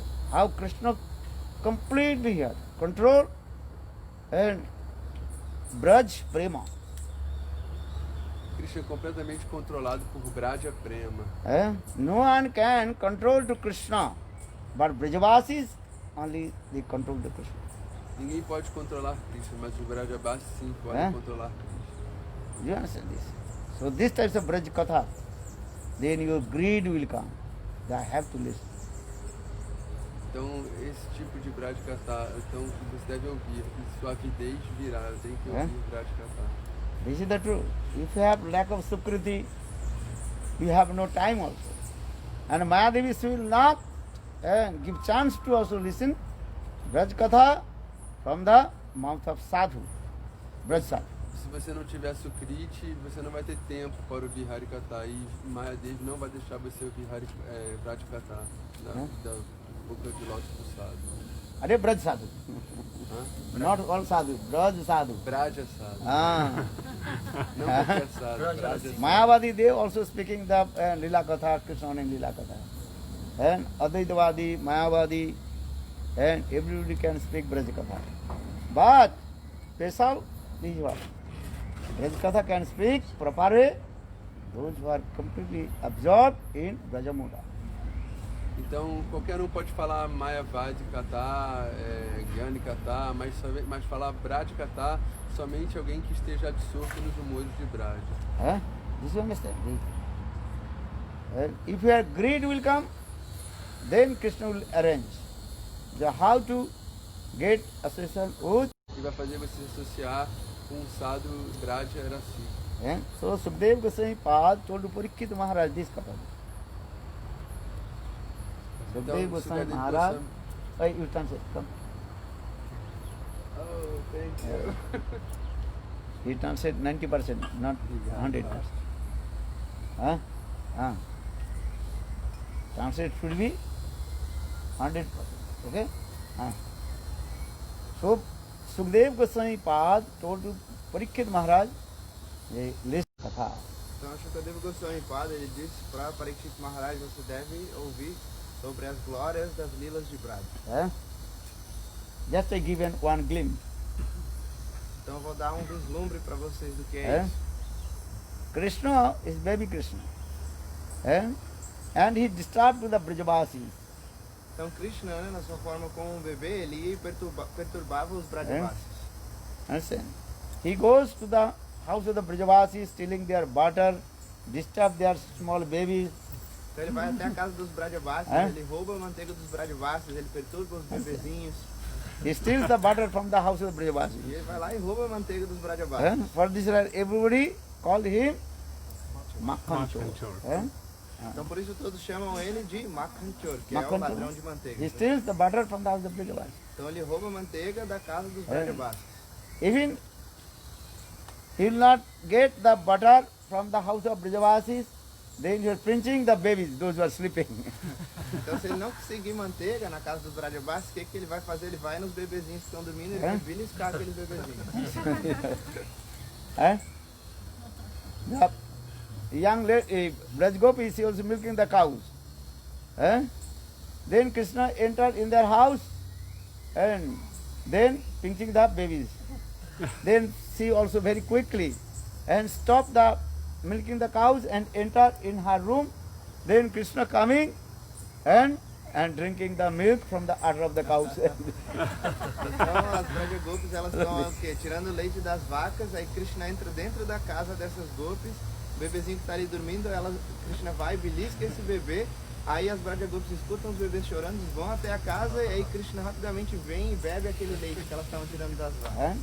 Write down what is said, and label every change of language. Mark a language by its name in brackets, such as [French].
[English] How Krishna completely here control and Braj Prema. [Portuguese] Krishna é completamente controlado por Braja Prema. [English] No one can control to Krishna, but Brajavasis only they control the Krishna. [Portuguese] Ninguém pode controlar Krishna, mas os Brajavasis sim podem controlar Krishna. [English] You understand this? So this types of Braj Katha, then your greed will come. I have to listen. [Portuguese] Então, esse tipo de Braj Katha, então você deve ouvir, sua avidez virá, eu tenho que ouvir Braj Katha. [English] This is the truth. If you have lack of Sukriti, you have no time also. And Mayadevi will not give chance to also listen Braj Katha from the mouth of Sadhu, Braj Sadhu. [Portuguese] Se você não tiver Sukriti, você não vai ter tempo para ouvir Harikatha e Mayadevi não vai deixar você ouvir Braj Katha da boca de lótus do Sadhu. [English] Are Braj Sadhu? Not all Sadhu, Braj Sadhu. Braja Sadhu. [Portuguese] Não qualquer Sadhu, Braja Sadhu. [English] Mayavadi, they also speaking the Lila Katha, Krishna and Lila Katha. and Advaitavadi, Mayavadi, and everybody can speak Brajakatha. But special is what? Brajakatha can speak properly those who are completely absorbed in Brajamuda. [Portuguese] Então, qualquer um pode falar Mayavadi Katha, Gyani Katha, mas falar Braj Katha somente alguém que esteja absorto nos humores de Braj. [English] Huh? This you understand? If your greed will come, then Krishna will arrange the how to get association with. [Portuguese] E vai fazer você se associar com um sadhu Braj Rasi. [English] So Sukdev Goswami Pad told to Parikshit Maharaj this couple. Sukdev Goswami Maharaj, you translate, come. Oh, thank you. He translate 90%, not 100%. Huh? Translate should be 100%. Okay? So Sukdev Goswami Pad told to Parikshit Maharaj a list katha. [Portuguese] Então, Shukadeva Goswami Pada, ele disse para Parikshit Maharaj, você deve ouvir sobre as glórias das lilas de Braj. [English] Just I give one glimpse. [Portuguese] Então, eu vou dar um vislumbre para vocês do que é isso. [English] Krishna is baby Krishna. And he disturbed the Brajavasis. [Portuguese] Então, Krishna, né, na sua forma como um bebê, ele ia e perturbava os Brajavasis. [English] Understand? He goes to the house of the Brajavasis, stealing their butter, disturb their small babies. [Portuguese] Então, ele vai até a casa dos Brajavasis, ele rouba a manteiga dos Brajavasis, ele perturba os bebezinhos. [English] He steals the butter from the house of the Brajavasis. [Portuguese] E ele vai lá e rouba a manteiga dos Brajavasis. [English] For this everybody called him Makhan Chor. [Portuguese] Então por isso todos chamam ele de Makhan Chor, que é o ladrão de manteiga. [English] He steals the butter from the house of the Brajavasis. [Portuguese] Então ele rouba a manteiga da casa dos Brajavasis. [English] Even he will not get the butter from the house of Brajavasis, then you are pinching the babies, those who are sleeping. [Portuguese] Então se ele não conseguir manteiga na casa dos Brajavasis, o que ele vai fazer? Ele vai nos bebezinhos que estão dormindo e vai beliscar aqueles bebezinhos. [English] The young lady, Braj Gopi, she was milking the cows. Then Krishna entered in their house and then pinching the babies. Then she also very quickly and stopped the milking the cows and entered in her room. Then Krishna coming and drinking the milk from the udder of the cows. [Portuguese] Então as Braja Gopis, elas estão o quê? Tirando o leite das vacas, aí Krishna entra dentro da casa dessas gopis, o bebezinho que está ali dormindo, Krishna vai e belisca esse bebê, aí as Braja Gopis escutam os bebês chorando, vão até a casa e aí Krishna rapidamente vem e bebe aquele leite que elas estavam tirando das vacas.